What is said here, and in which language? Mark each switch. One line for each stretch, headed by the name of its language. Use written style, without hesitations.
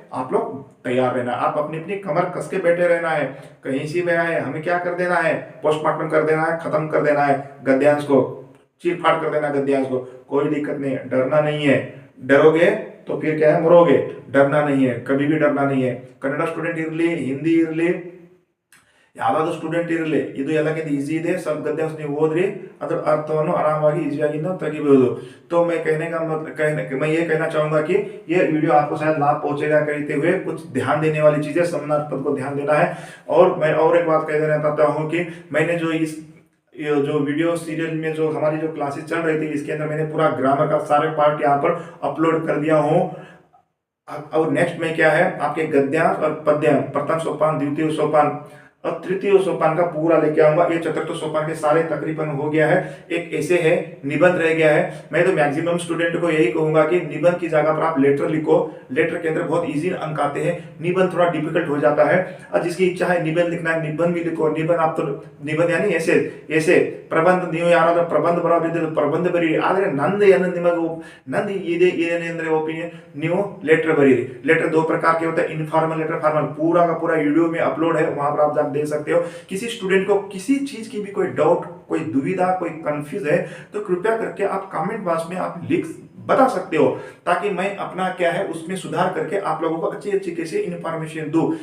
Hindi: आप लोग तैयार रहना, आप अपनी अपनी कमर कस के बैठे रहना है, कहीं से भी आए हमें क्या कर देना है, पोस्टमार्टम कर देना है, खत्म कर देना है गद्यांश को, चीर फाड़ कर देना गद्यांश को, कोई दिक्कत नहीं है, डरना नहीं है। डरोगे तो फिर क्या है, मरोगे। डरना नहीं है, कभी भी डरना नहीं है।
Kannada: ಕನ್ನಡ ಸ್ಟೂಡೆಂಟ್ ಇರಲಿ, ಹಿಂದಿ ಇರಲಿ, ಯಾವ್ದಾದ್ರು ಸ್ಟೂಡೆಂಟ್ ಇರಲಿ, ಇದು ಎಲ್ಲಕ್ಕಿಂತ ಈಸಿ ಇದೆ। सब ಗದ್ಯಾಂಶ ನೀವು ಓದ್ರಿ, ಅದರ ಅರ್ಥವನ್ನು ಆರಾಮಾಗಿ ಈಸಿಯಾಗಿ ನಾವು ತೆಗಿಬಹುದು।
Hindi: तो मैं कहने का मतलब मैं ये कहना चाहूंगा कि ये वीडियो आपको शायद लाभ पहुंचेगा कहते हुए, कुछ ध्यान देने वाली चीजें, समानार्थक पद को ध्यान देना है। और मैं और एक बात कह देना चाहता हूँ कि मैंने जो इस जो वीडियो सीरियल में जो हमारी जो क्लासेस चल रही थी, इसके अंदर मैंने पूरा ग्रामर का सारे पार्ट यहाँ पर अपलोड कर दिया हूँ। और नेक्स्ट में क्या है, आपके गद्यांश और पद्यांश, प्रथम सोपान, द्वितीय सोपान और तृतीय सोपान का पूरा लेके आऊंगा। ये चतुर्थ सोपान के सारे तकरीबन हो गया है। एक ऐसे है, निबंध रह गया है। मैं तो मैक्सिमम स्टूडेंट को यही कहूंगा कि निबंध की जगह पर आप लेटर लिखो, लेटर के अंदर बहुत इजी अंक आते हैं, निबंध थोड़ा डिफिकल्ट हो जाता है। और जिसकी इच्छा है निबंध लिखना है, निबंध भी लिखो। निबंध आप तो निबंध यानी ऐसे ऐसे
Kannada: ಪ್ರಬಂಧ, ನೀವು ಯಾರಾದ್ರೂ ಪ್ರಬಂಧ ಬರೋದಿದ್ರೆ ಪ್ರಬಂಧ ಬರೀರಿ, ಆದರೆ ನಂದು ಏನು ನಿಮಗೆ ನಂದು ಇದೆ ಏನೆಂದ್ರೆ ओपिनियन, ನೀವು लेटर बरीरी।
Hindi: लेटर 2 प्रकार के होते हैं, इनफॉर्मल लेटर, फॉर्मल। पूरा का पूरा वीडियो में अपलोड है, वहां पर आप जाकर देख सकते हो। किसी स्टूडेंट को किसी चीज की भी कोई डाउट, कोई दुविधा, कोई कंफ्यूज है, तो कृपया करके आप कमेंट बॉक्स में आप लिख बता सकते हो, ताकि मैं अपना क्या है उसमें सुधार करके आप लोगों को अच्छी अच्छी कैसे इन्फॉर्मेशन दूं।